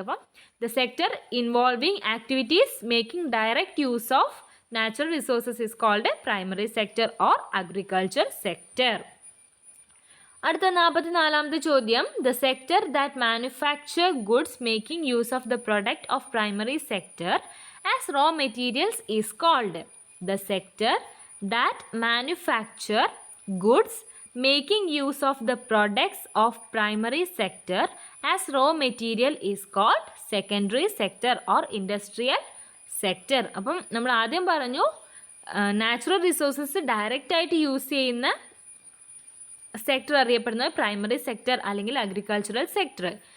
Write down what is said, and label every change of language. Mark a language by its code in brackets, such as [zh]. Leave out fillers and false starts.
[en] അപ്പം the sector involving activities making direct use of natural resources is called primary sector or agriculture sector. [ml] അടുത്ത 44ാമത്തെ ചോദ്യം, [en] The sector that manufacture goods making use of the product of primary sector as raw materials is called. The sector that manufacture goods making use of the products of primary sector as raw material is called secondary sector or industrial sector. [ml] അപ്പം നമ്മൾ ആദ്യം പറഞ്ഞു natural resources direct ആയിട്ട് use ചെയ്യുന്ന sector അറിയപ്പെടുന്നത് primary sector അല്ലെങ്കിൽ agricultural sector.